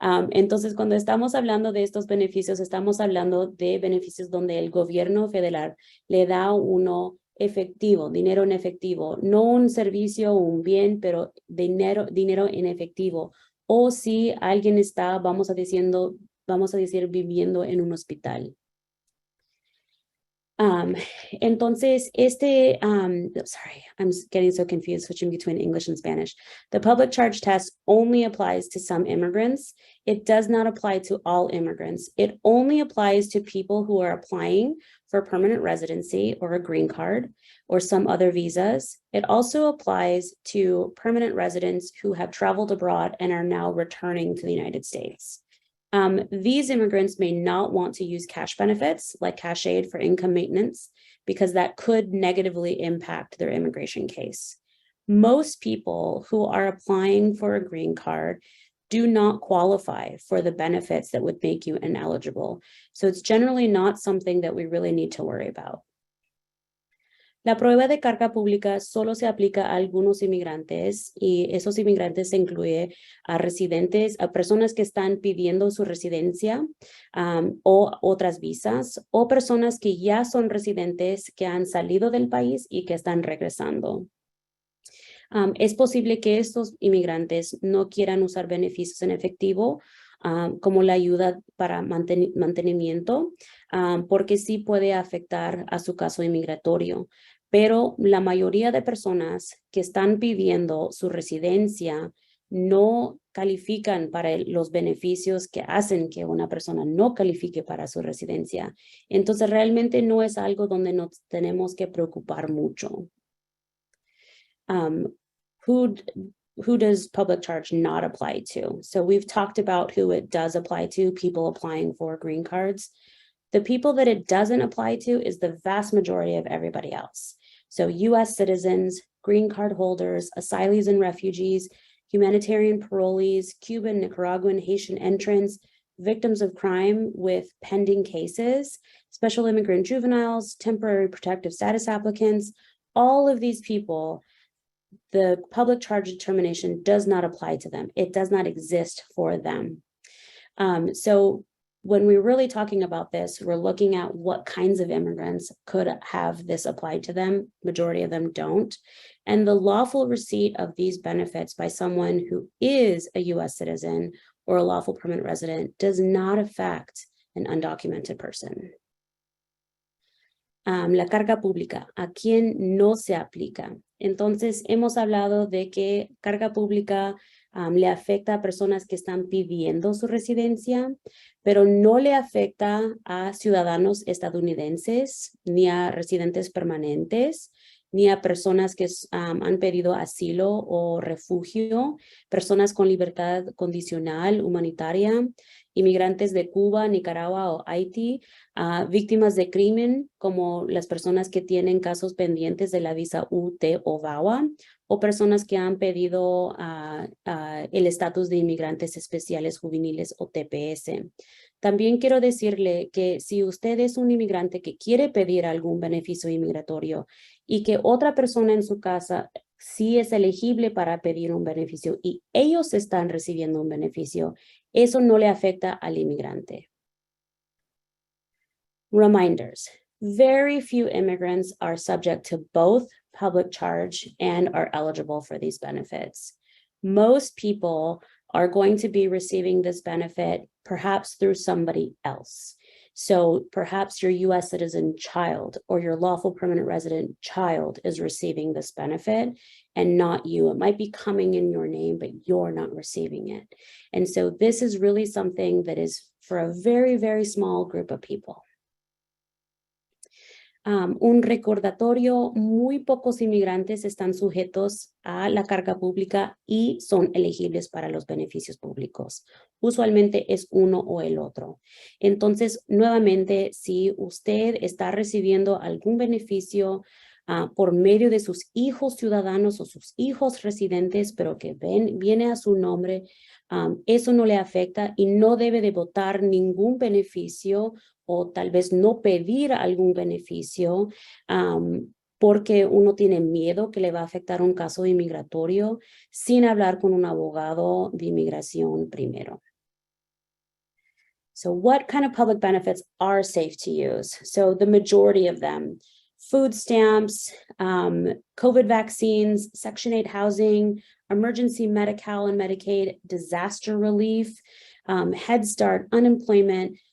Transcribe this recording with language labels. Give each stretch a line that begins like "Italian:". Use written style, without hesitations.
Spanish: Entonces, cuando estamos hablando de estos beneficios, estamos hablando de beneficios donde el gobierno federal le da a uno efectivo, dinero en efectivo, no un servicio o un bien, pero dinero en efectivo. O si alguien está, vamos a decir, viviendo en un hospital.
English: Entonces, sorry, I'm getting so confused switching between English and Spanish. The public charge test only applies to some immigrants. It does not apply to all immigrants. It only applies to people who are applying for permanent residency or a green card or some other visas. It also applies to permanent residents who have traveled abroad and are now returning to the United States. These immigrants may not want to use cash benefits like cash aid for income maintenance because that could negatively impact their immigration case. Most people who are applying for a green card do not qualify for the benefits that would make you ineligible. So it's generally not something that we really need to worry about.
Spanish: La prueba de carga pública solo se aplica a algunos inmigrantes y esos inmigrantes se incluye a residentes, a personas que están pidiendo su residencia o otras visas o personas que ya son residentes que han salido del país y que están regresando. Es posible que estos inmigrantes no quieran usar beneficios en efectivo como la ayuda para mantenimiento, porque sí puede afectar a su caso inmigratorio. Pero la mayoría de personas que están pidiendo su residencia no califican para los beneficios que hacen que una persona no califique para su residencia. Entonces, realmente no es algo donde nos tenemos que preocupar mucho.
English: Who does public charge not apply to? So we've talked about who it does apply to, people applying for green cards. The people that it doesn't apply to is the vast majority of everybody else. So US citizens, green card holders, asylees and refugees, humanitarian parolees, Cuban, Nicaraguan, Haitian entrants, victims of crime with pending cases, special immigrant juveniles, temporary protective status applicants, all of these people, the public charge determination does not apply to them. It does not exist for them. So when we're really talking about this, we're looking at what kinds of immigrants could have this applied to them. Majority of them don't. And the lawful receipt of these benefits by someone who is a US citizen or a lawful permanent resident does not affect an undocumented person.
Spanish: La carga pública, ¿a quién no se aplica? Entonces, hemos hablado de que carga pública le afecta a personas que están pidiendo su residencia, pero no le afecta a ciudadanos estadounidenses, ni a residentes permanentes, ni a personas que han pedido asilo o refugio, personas con libertad condicional humanitaria, inmigrantes de Cuba, Nicaragua o Haití, víctimas de crimen como las personas que tienen casos pendientes de la visa UT o VAWA, o personas que han pedido el estatus de inmigrantes especiales juveniles o TPS. También quiero decirle que si usted es un inmigrante que quiere pedir algún beneficio inmigratorio y que otra persona en su casa sí es elegible para pedir un beneficio y ellos están recibiendo un beneficio, eso no le afecta al inmigrante.
English: Reminders. Very few immigrants are subject to both public charge and are eligible for these benefits. Most people are going to be receiving this benefit perhaps through somebody else. So perhaps your US citizen child or your lawful permanent resident child is receiving this benefit and not you. It might be coming in your name, but you're not receiving it. And so this is really something that is for a very, very small group of people.
Spanish: Un recordatorio, muy pocos inmigrantes están sujetos a la carga pública y son elegibles para los beneficios públicos. Usualmente es uno o el otro. Entonces, nuevamente, si usted está recibiendo algún beneficio por medio de sus hijos ciudadanos o sus hijos residentes, pero que viene a su nombre, eso no le afecta y no debe de votar ningún beneficio o tal vez no pedir algún beneficio porque uno tiene miedo que le va a afectar un caso inmigratorio sin hablar con un abogado de inmigración primero.
English: So what kind of public benefits are safe to use? So the majority of them, food stamps, COVID vaccines, Section 8 housing, emergency Medi-Cal and Medicaid, disaster relief, Head Start, unemployment.